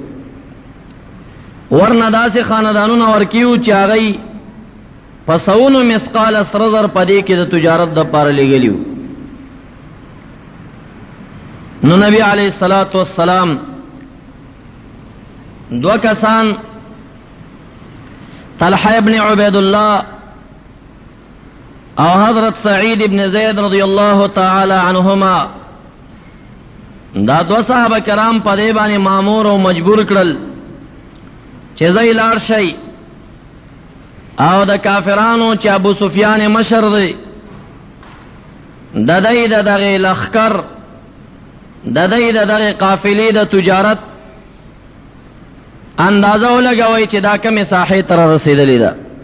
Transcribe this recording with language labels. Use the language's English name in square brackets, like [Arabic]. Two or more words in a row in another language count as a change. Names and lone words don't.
[Pashto] ورنه داسې خاندانونه ورکي وو چې هغوی په سونو مثقال سره زر په دې کې د تجارت دپاره لیږلي وو. نو نبی علیه السلام 2 کسان طلحہ ابن عبید اللہ او حضرت سعید ابن زید [Arabic] رضی اللہ تعالی عنہما [Pashto] دا 2 صحابہ کرام په دې باندې مامور او مجبور کړل چې ځای لاړ شي او د کافرانو چې ابو سفیان مشر دی د دې د دغه لخر د دې د دغه قافلې د تجارت اندازه ولګوي چې دا کومه ساحه تر رسیدلې ده.